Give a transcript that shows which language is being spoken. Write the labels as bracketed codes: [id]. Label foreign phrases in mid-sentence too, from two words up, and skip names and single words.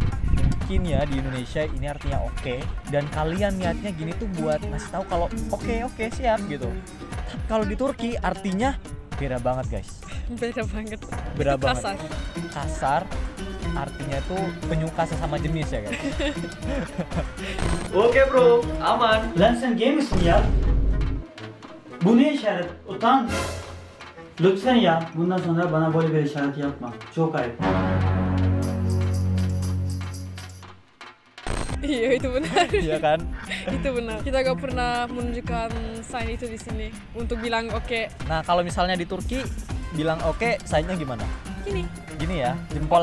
[id] Mungkin ya di Indonesia ini artinya oke, dan kalian niatnya gini tuh buat ngasih tahu kalau oke siap gitu. Tapi kalau di Turki artinya beda banget guys. Beda banget. Beda Itu banget. kasar. Kasar artinya tuh penyuka sesama jenis ya guys. Oke bro, aman. [tr] Lan sen gay misin ya? Bu ne işaret? Utan. Lütfen ya, bundan sonra bana böyle bir işaret yapma. Çok ayıp. [id] Iya itu benar. Iya kan? Itu benar. Kita gak pernah menunjukkan sign itu di sini untuk bilang oke. Nah, kalau misalnya di Turki bilang oke, sign-nya gimana? Gini. Gini ya, jempol